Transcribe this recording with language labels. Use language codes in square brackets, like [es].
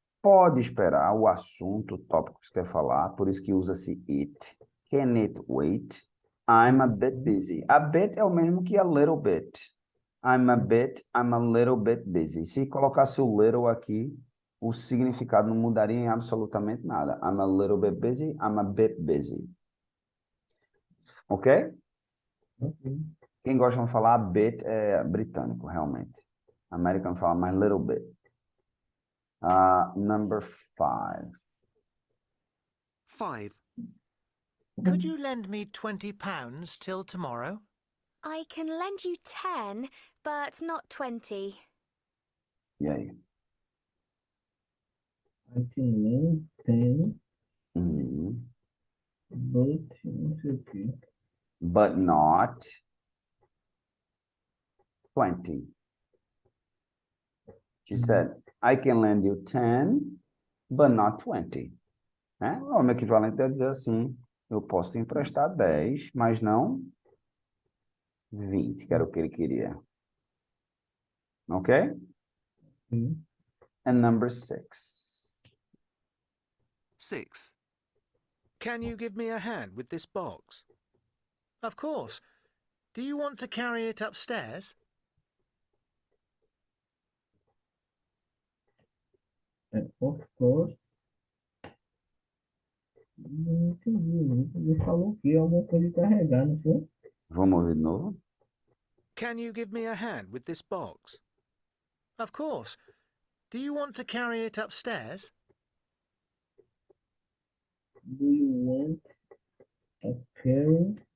[pt] Pode esperar o assunto, o tópico que você quer falar, por isso que usa-se it. [en] Can it wait? I'm a bit busy. [pt] A bit é o mesmo que a little bit. [en] I'm a little bit busy. [pt] Se colocasse o little aqui, o significado não mudaria em absolutamente nada. [en] I'm a little bit busy, I'm a bit busy. Ok? Ok. [pt] Quem gosta de falar bit é britânico, realmente. Americano fala my little bit. [en] Number 5. 5. Could you lend me £20 till tomorrow? I can lend you 10, but not 20. [pt] E aí? [en] I can lend 10, Uhum. but [pt] não sei o quê. [en] But not 20. She said, I can lend you 10, but not 20. [pt] Né? O meu equivalente é dizer assim, eu posso te emprestar 10, mas não 20, que era o que ele queria. [en] Ok? [pt] Sim. [en] And number 6. 6. Can you give me a hand with this box? Of course. Do you want to carry it upstairs? Of course. [pt] Não entendi. Ele falou que alguma coisa de carregar, não foi? Vamos ouvir de novo? [en] Can you give me a hand with this box? Of course. Do you want to carry it upstairs? Do you want a carry?